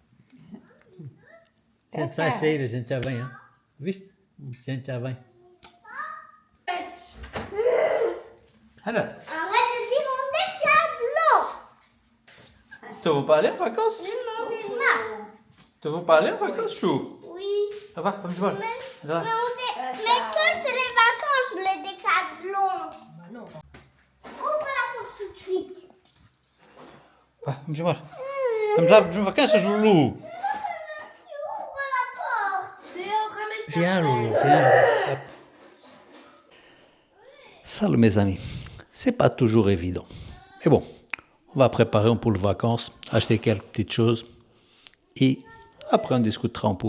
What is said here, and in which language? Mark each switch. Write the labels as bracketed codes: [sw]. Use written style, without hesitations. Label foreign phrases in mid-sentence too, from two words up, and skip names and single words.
[pt] Gente vai sair, a gente já vem, hein? Viste? A gente já vem. Olha, [fr] Arrête de dire on est tableau. tu veux pas aller en vacances? Je m'en ai marre. Tu veux pas aller en vacances, chou? Oui. [pt] Ah, va, vamos embora. [fr] Mais [pt] Vai. [fr] que c'est les vacances, les décathlons. Bah non. Ouvre la porte tout de suite. [pt] Va, vamos embora. Vamos lá, vamos vacances, Loulou. [fr] Tu ouvres la porte. Théo, ramène ta Viens, fraise. Loulou, viens. Salut mes amis, c'est pas toujours évident. Mais bon, on va préparer un peu les vacances, acheter quelques petites choses et après on discutera un peu.